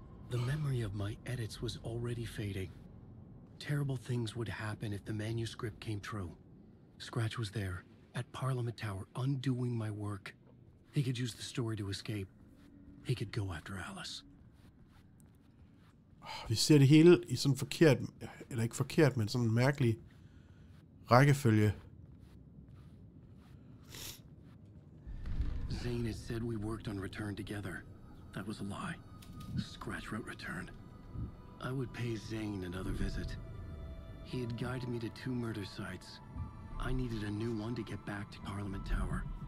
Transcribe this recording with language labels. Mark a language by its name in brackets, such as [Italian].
[English] The memory of my edits was already fading. Terrible things would happen if the manuscript came true. Scratch was there, at Parliament Tower, undoing my work. He could use the story to escape. He could go after Alice. [Danish] Vi ser det hele i sådan forkert, eller ikke forkert, men sådan en mærkelig rækkefølge. [English] Zane had said we worked on Return together. That was a lie. Scratch wrote Return. I would pay Zane another visit. He had guided me to 2 murder sites. I needed a new one to get back to Parliament Tower.